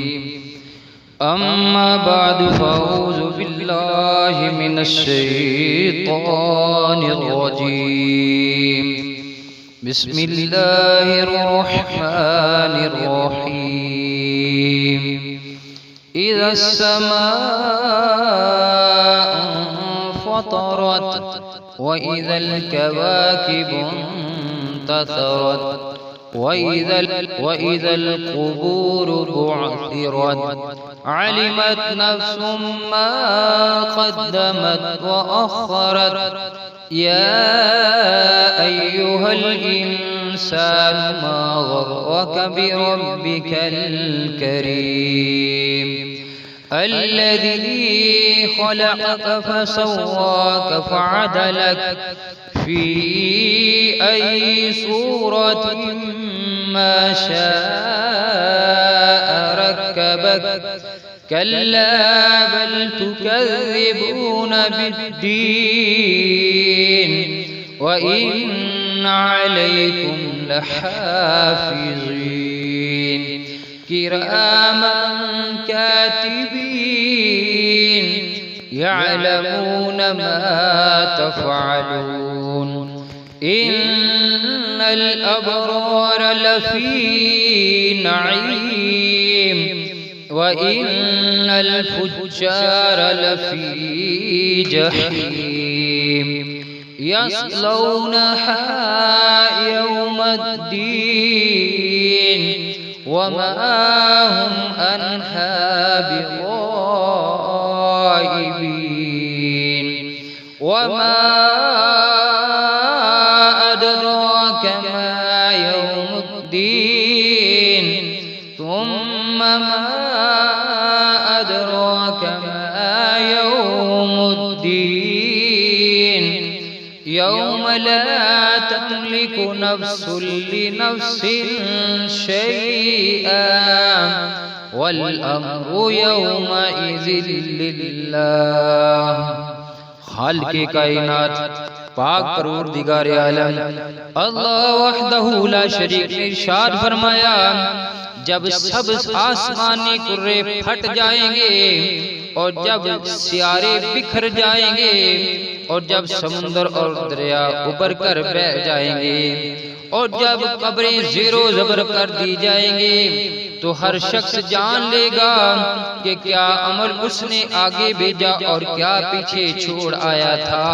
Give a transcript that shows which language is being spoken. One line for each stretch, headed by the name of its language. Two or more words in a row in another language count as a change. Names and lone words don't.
Arabic: أما بعد فأعوذ بالله من الشيطان الرجيم. بسم الله الرحمن الرحيم. إذا السماء انفطرت وإذا الكواكب انتثرت وإذا القبور بعثرت علمت نفس ما قدمت وأخرت يا أيها الإنسان ما غرك بربك الكريم الذي خلقك فسواك فعدلك في أي صورة ما شاء ركبك كلا بل تكذبون بالدين وإن عليكم لحافظين كراما كاتبين يعلمون ما تفعلون إن الأبرار لفي نعيم وإن الفجار لفي جحيم يصلونها يوم الدين وما هم عنها بغائبين وما أدراك ما يوم الدين ثم ما أدراك ما يوم الدين يوم لا تملك نفس لنفس شيئا والأمر يومئذ لله.
Urdu: خالقِ کائنات پاک پروردگارِ عالم
Arabic: الله وحده لا شريك
Urdu: نے ارشاد فرمایا، جب سب آسمانی کرے پھٹ جائیں گے اور جب سیارے بکھر جائیں گے اور جب سمندر اور دریا ابھر کر بہہ جائیں گے اور جب قبریں زیر و زبر کر دی جائیں گے تو ہر شخص جان لے گا کہ کیا عمل اس نے آگے بھیجا اور کیا پیچھے چھوڑ آیا تھا.